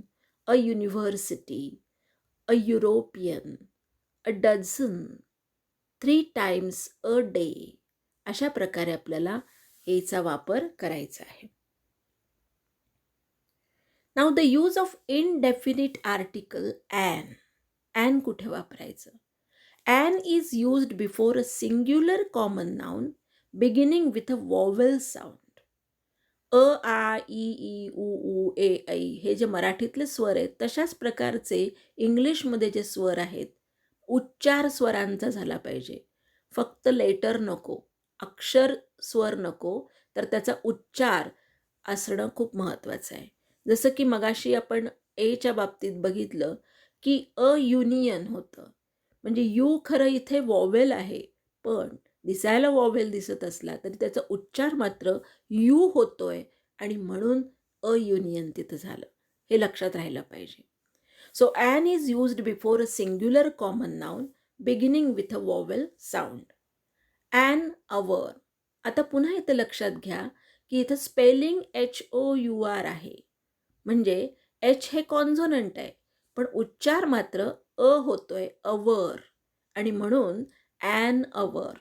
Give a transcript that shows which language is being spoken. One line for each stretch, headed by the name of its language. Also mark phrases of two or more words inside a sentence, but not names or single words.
English: a university, a European, a dozen, 3 times a day.
Marathi: अशा प्रकारे आपल्याला एचा वापर करायचा आहे.
English: Now the use of indefinite article an.
Marathi: ॲन कुठे वापरायचं?
English: An is used before a singular common noun beginning with a vowel sound.
Marathi: अ, आ, इ, ई, उ, ऊ, ए, ऐ हे जे मराठीतले स्वर आहेत तशाच प्रकारचे इंग्लिशमध्ये जे स्वर आहेत, उच्चार स्वरांचा झाला पाहिजे. फक्त लेटर नको, अक्षर स्वर नको, तर त्याचा उच्चार असणं खूप महत्त्वाचं आहे. जसं की मगाशी आपण एच्या बाबतीत बघितलं की
English: a union
Marathi: होतं. म्हणजे यू खरं इथे वॉवेल आहे, पण दिसायला वॉवेल दिसत असला तरी त्याचा उच्चार मात्र यू होतोय आणि म्हणून
English: a union
Marathi: तिथं झालं. हे लक्षात राहिलं पाहिजे.
English: So an is used before a singular common noun beginning with a vowel sound. An hour.
Marathi: आता पुन्हा इथं लक्षात घ्या की इथं
English: spelling HOUR
Marathi: आहे. म्हणजे एच हे कॉन्झोनंट आहे, पण उच्चार मात्र अ होतोय, अवर, आणि म्हणून
English: an hour.